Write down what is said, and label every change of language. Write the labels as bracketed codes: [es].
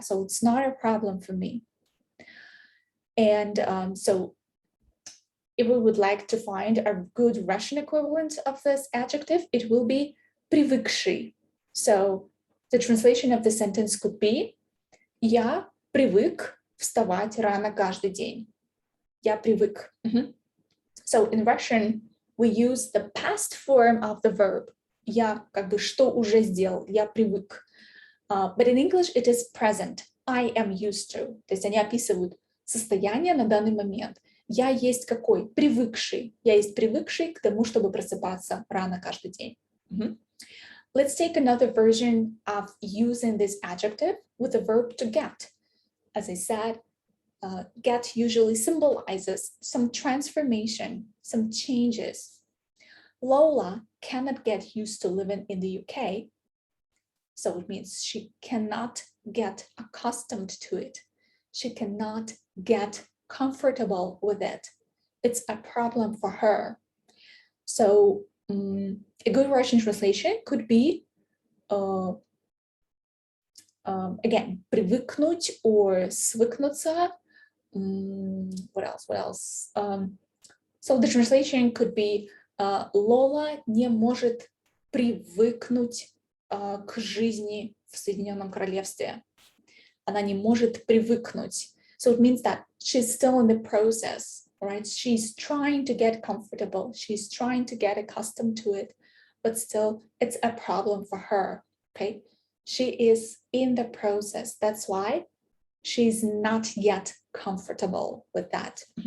[en] So it's not a problem for me. And so if we would like to find a good Russian equivalent of this adjective, it will be привыкший. So the translation of the sentence could be [ru] Я привык вставать рано каждый день. Я привык. [en] So in Russian, we use the past form of the verb. [ru] Я как бы что уже сделал, я привык. [en] But in English, it is present. I am used to. [ru] То есть они описывают состояние на данный момент. Я есть какой? Привыкший. Я есть привыкший к тому, чтобы просыпаться рано каждый день. [en] Let's take another version of using this adjective with the verb to get. As I said, get usually symbolizes some transformation, some changes. Lola cannot get used to living in the UK. So it means she cannot get accustomed to it. She cannot get comfortable with it. It's a problem for her. So a good Russian translation could be, again, привыкнуть or свыкнуться. What else? So the translation could be [ru] Lola не может привыкнуть к жизни в Соединенном Королевстве. Она не может привыкнуть. [en] So it means that she's still in the process, right? She's trying to get comfortable. She's trying to get accustomed to it, but still it's a problem for her, okay? She is in the process. That's why she's not yet comfortable with that.